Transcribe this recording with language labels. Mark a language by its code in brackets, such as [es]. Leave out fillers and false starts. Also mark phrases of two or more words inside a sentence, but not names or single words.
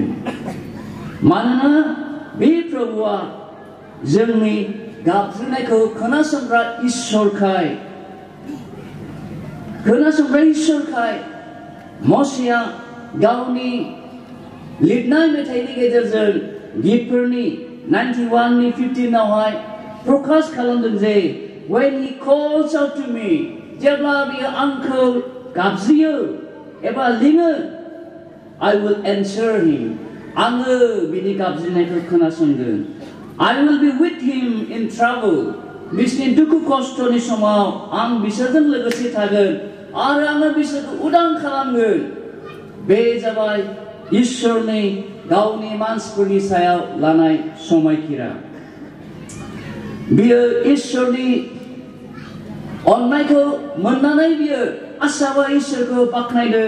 [brx] मानोना बे प्रभुआ जोंनि गाबज्रिनायखौ खोनासंग्रा इसोरखाय मसेया गावनि लिरनाय मेथाइनि गेजेरजों गितफोरनि 91 नि 15 आवहाय प्रकाश खालामदों जे [en] when he calls out to me, [brx] जेब्ला बियो आंखौ गाबज्रियो एबा लिङो, [en] I will answer him, [brx] आङो बिनि गाबज्रिनायखौ खोनासंगोन। [en] I will be with him in trouble, [brx] बिसोरनि दुखु खस्थ'नि समाव आं बिसोरजों लोगोसे थागोन आरो आङो बिसोरखौ उदां खालामगोन। बे जाबाय इसोरनि गावनि मानसिफोरनि सायाव लानाय समायखिरा। बियो इसोरनि अननायखौ मोननानै बियो आसाबा इसोरखौ बाख्नायदों।